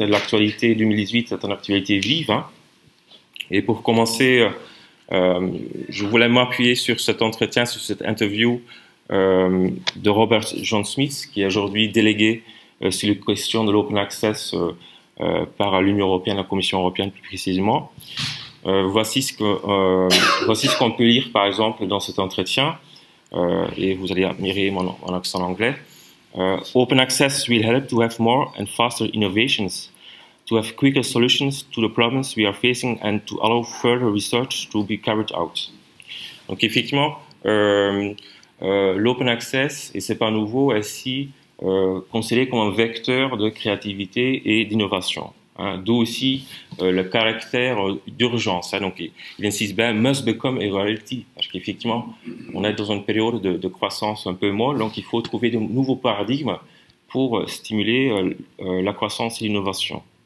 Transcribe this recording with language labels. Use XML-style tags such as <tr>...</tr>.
<fr>L'actualité 2018 est une actualité vive. Hein. Et pour commencer, je voulais m'appuyer sur cet entretien, sur cette interview de Robert John Smith, qui est aujourd'hui délégué sur les questions de l'open access par l'Union européenne, la Commission européenne plus précisément. Voici ce qu'on peut lire par exemple dans cet entretien, et vous allez admirer mon accent anglais.</fr> <en>Open access will help to have more and faster innovations, to have quicker solutions to the problems we are facing and to allow further research to be carried out.</en> <fr>Donc effectivement, l'open access, et c'est pas nouveau, est ici considéré comme un vecteur de créativité et d'innovation. Hein, d'où aussi le caractère d'urgence. Hein, donc, il insiste bien,</fr> <en>must become a reality,</en> <fr>parce qu'effectivement, on est dans une période de croissance un peu molle, donc il faut trouver de nouveaux paradigmes pour stimuler la croissance et l'innovation.</fr>